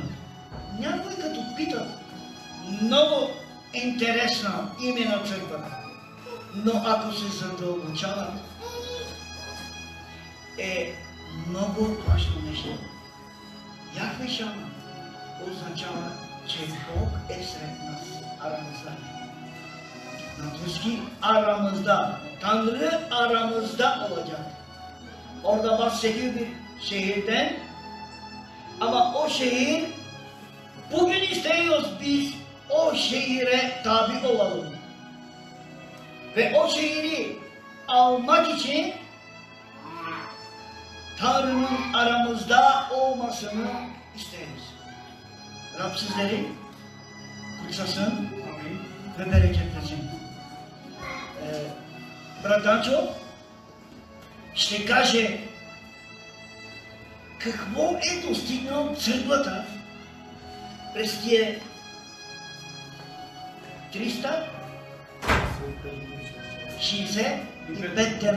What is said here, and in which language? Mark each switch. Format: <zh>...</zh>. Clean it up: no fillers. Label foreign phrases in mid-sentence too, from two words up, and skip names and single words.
<bg>Някой като питат, много интересно име на църквата, но ако се задълбочават, е много важно нещо. Яхве Шама означава, че Бог е sred нас.</bg> <tr>Aramızda.</tr> <bg>На турски aramızda.</bg> <tr>Tanrı aramızda olacak. Orada bahsediyor bir şehirden. Ama o şehir, bugün istiyoruz biz o şehire tabi olalım. Ve o şehri almak için Tanrı'nın aramızda olmasını isteriz. Rab sizleri kutsasın ve bereketlesin.</tr> <bg>Брат Данчо ще каже какво е достигнал църквата през тия 365 дена.</bg>